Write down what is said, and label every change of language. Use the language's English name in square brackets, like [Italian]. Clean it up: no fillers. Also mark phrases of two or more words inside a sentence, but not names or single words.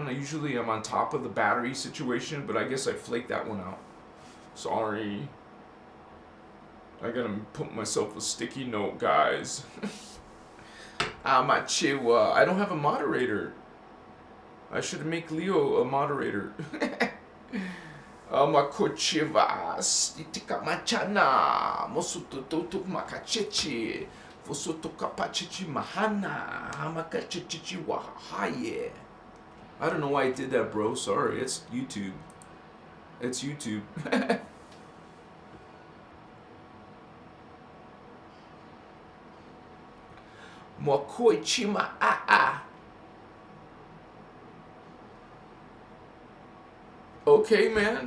[English] Usually I'm on top of the battery situation, but I guess I flaked that one out. Sorry. I gotta put myself a sticky note, guys. Amachiwa. I don't have a moderator. I should make Leo a moderator. Amakochiva. Stitika machana. Mosututuk makachichi. Fosutuka pachichi mahana. Hamakachichi wahaye. I don't know why I did that, bro. Sorry, it's YouTube. It's YouTube. Mokoi chima ah. Okay, man.